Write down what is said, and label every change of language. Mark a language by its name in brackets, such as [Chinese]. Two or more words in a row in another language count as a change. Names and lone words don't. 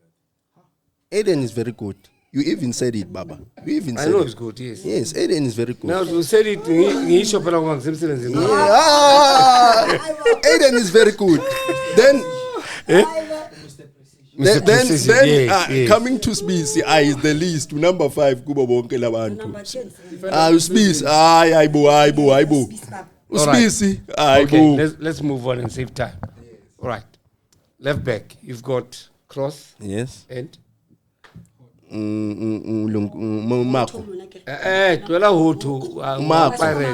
[English] Aiden is very good. You even said it, Baba. You even said I know it. it's good, yes. Yes, Aiden is very good. Now you said it, Aiden is very good. Then coming to Spies, is the least to number 5 [North Ndebele] kubo bonke labantu. [English] Spies, aibo. Spies, okay, let's move on and save time. All right. Left back, you've got Cross. Yes. And Marco. Marco.